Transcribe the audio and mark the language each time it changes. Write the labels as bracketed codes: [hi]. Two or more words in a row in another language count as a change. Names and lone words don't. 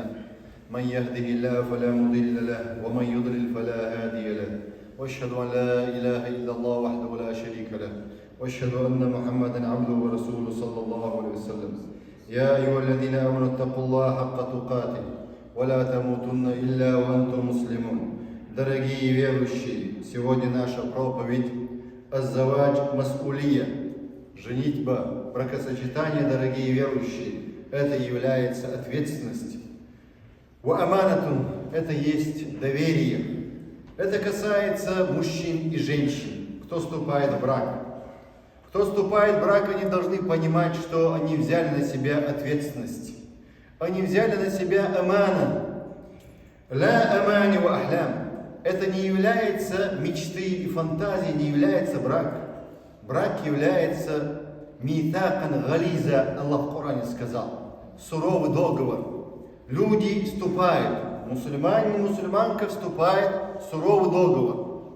[ar] من يهده الله فلا مضل له ومن يضلل فلا هادي له، وأشهد أن لا إله إلا الله وحده لا شريك له، وأشهد أن محمدا عبده ورسوله صلى الله عليه وسلم. يا أيها الذين آمنوا اتقوا الله حق تقاته ولا تموتن إلا وأنتم مسلمون. [ru] Дорогие верующие, сегодня наша проповедь [ar] «الزواج مسؤولية». [ru] Женитьба, бракосочетание, дорогие верующие, это является ответственность. [ar] وأمانة [ru] – это есть доверие. Это касается мужчин и женщин, кто вступает в брак. Кто вступает в брак, они должны понимать, что они взяли на себя ответственность. Они взяли на себя амана. [ar] لا أماني وأحلام. [ru] Это не является мечты и фантазии, не является брак. Брак является [ar] ميثاقا غليظا, [ru] Аллах в Коране сказал. Суровый договор. Люди вступают, мусульмане и мусульманка вступают в суровый договор.